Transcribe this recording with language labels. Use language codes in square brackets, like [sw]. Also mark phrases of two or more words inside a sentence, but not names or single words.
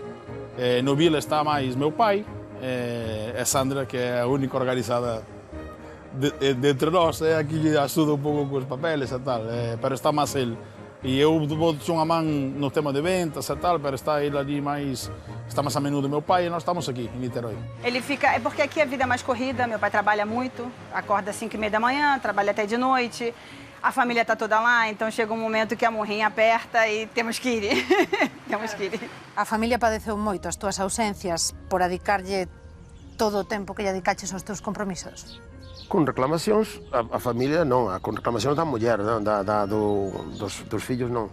[gl] No vila está máis meu pai, e Sandra, que é a única organizada de entre nós, aquí axuda un pouco cos papeles e tal, pero está máis ele. E eu vou unha man no tema de ventas e tal, pero está ele ali máis, está máis a menudo meu pai e nós estamos aqui, em Niterói. [pt] Ele fica, é porque aqui a vida é mais corrida, meu pai trabalha muito, acorda às 5h30 da manhã, trabalha até de noite, a família está toda lá, então chega um momento que a morrinha aperta e temos que ir. Temos que ir. [gl] A familia padeceu moito as túas ausencias por dedicarlle todo o tempo que lle dedicaches aos teus compromisos? Con reclamacións, a familia non, con reclamacións da muller, dos fillos non.